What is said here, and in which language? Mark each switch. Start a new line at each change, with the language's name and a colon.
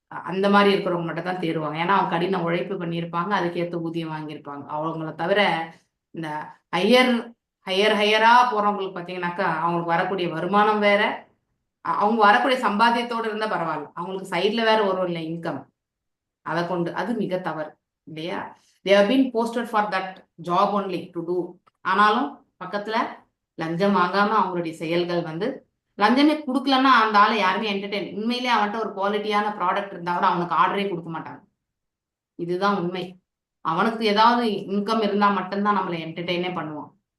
Tamil: அந்த மாதிரி இருக்கிறவங்க மட்டும் தான் தேருவாங்க. ஏன்னா அவங்க கடின உழைப்பு பண்ணியிருப்பாங்க, அதுக்கேற்ற ஊதியம் வாங்கியிருப்பாங்க. அவங்கள தவிர இந்த ஹையரா போறவங்களுக்கு பார்த்தீங்கன்னாக்கா அவங்களுக்கு வரக்கூடிய வருமானம் வேற, அவங்க வரக்கூடிய சம்பாத்தியத்தோடு இருந்தா பரவாயில்ல, அவங்களுக்கு சைட்ல வேற வரும் இல்லை இன்கம், அதை கொண்டு அது மிக தவறு இல்லையா?
English: they have been posted for that job only to do.
Tamil: ஆனாலும் பக்கத்துல லஞ்சம் வாங்காம அவங்களுடைய செயல்கள் வந்து லஞ்சமே கொடுக்கலன்னா அந்த ஆளை யாருமே என்டர்டெயின், உண்மையிலே அவன்கிட்ட ஒரு குவாலிட்டியான ப்ராடக்ட் இருந்தா கூட அவனுக்கு ஆர்டரே கொடுக்க மாட்டாங்க. இதுதான் உண்மை. அவனுக்கு ஏதாவது இன்கம் இருந்தா மட்டும்தான் நம்மளை என்டர்டெயினே பண்ணுவான்.